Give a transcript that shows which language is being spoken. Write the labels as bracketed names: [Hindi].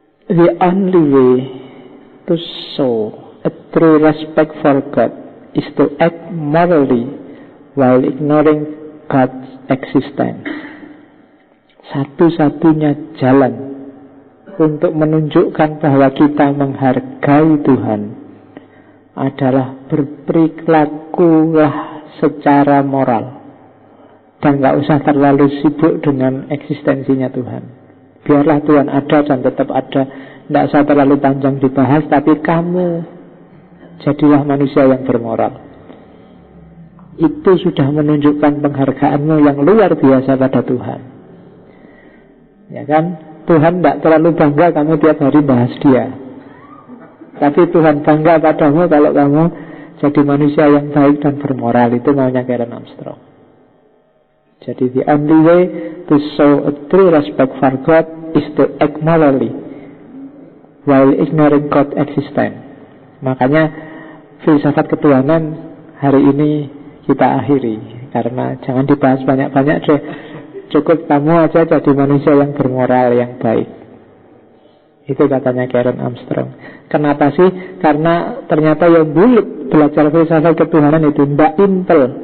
[English] The only way to show a true respect for God is to act morally while ignoring God's existence. [Indonesian] Satu-satunya jalan untuk menunjukkan bahwa kita menghargai Tuhan adalah berperilakulah secara moral dan gak usah terlalu sibuk dengan eksistensinya Tuhan. Biarlah Tuhan ada dan tetap ada, tidak usah terlalu panjang dibahas, tapi kamu jadilah manusia yang bermoral. Itu sudah menunjukkan penghargaanmu yang luar biasa pada Tuhan. Ya kan? Tuhan tidak terlalu bangga kamu tiap hari bahas dia, tapi Tuhan bangga padamu kalau kamu jadi manusia yang baik dan bermoral. Itu maunya Karen Armstrong. Jadi [English] the only way to show a true respect for God is to act morally while ignoring God's existence. [Indonesian] Makanya filsafat ketuhanan hari ini kita akhiri. karena jangan dibahas banyak-banyak deh. Cukup kamu aja jadi manusia yang bermoral, yang baik. Itu katanya Karen Armstrong. Kenapa sih? Karena ternyata yang bulat belajar filsafat ketuhanan itu ndak simpel.